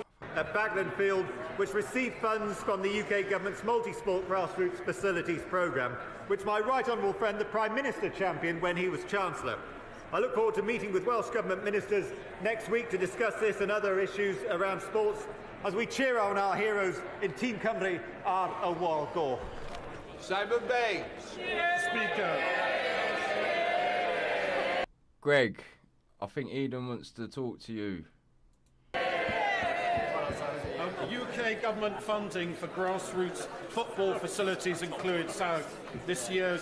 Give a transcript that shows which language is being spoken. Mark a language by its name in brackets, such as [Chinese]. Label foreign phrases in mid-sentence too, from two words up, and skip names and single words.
[English] At Bagland Field, which received funds from the UK government's multi-sport grassroots facilities programme, which my right honourable friend, the Prime Minister, championed when he was Chancellor. I look forward to meeting with Welsh Government ministers next week to discuss this and other issues around sports as we cheer on our heroes in Team Cymru [Welsh] ar y wal goch. [English] Simon Baines. Speaker. Greg, I think Eden wants to talk to you. UK government funding for grassroots football facilities included South this year's